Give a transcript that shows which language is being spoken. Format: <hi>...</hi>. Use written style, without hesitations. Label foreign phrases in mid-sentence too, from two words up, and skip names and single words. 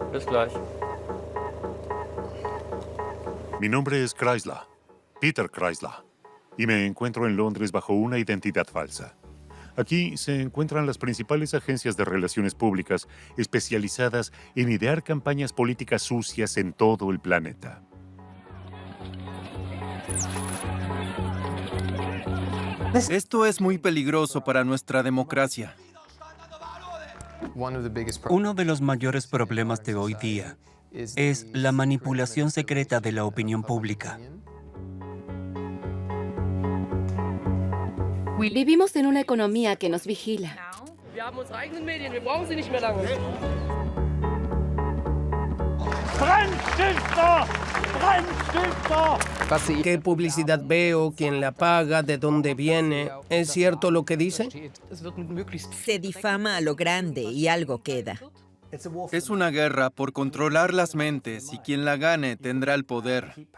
<de>Bis gleich.</de> <es>Mi nombre es Chrysler, Peter Chrysler, y me encuentro en Londres bajo una identidad falsa. Aquí se encuentran las principales agencias de relaciones públicas especializadas en idear campañas políticas sucias en todo el planeta. Esto es muy peligroso para nuestra democracia. Uno de los mayores problemas de hoy día es la manipulación secreta de la opinión pública. Vivimos en una economía que nos vigila.</es> <de>Wir haben unsere eigenen Medien, wir brauchen sie nicht mehr lange.</de> <es>¿Qué publicidad veo? ¿Quién la paga? ¿De dónde viene? ¿Es cierto lo que dice? Se difama a lo grande y algo queda. Es una guerra por controlar las mentes y quien la gane tendrá el poder.</es>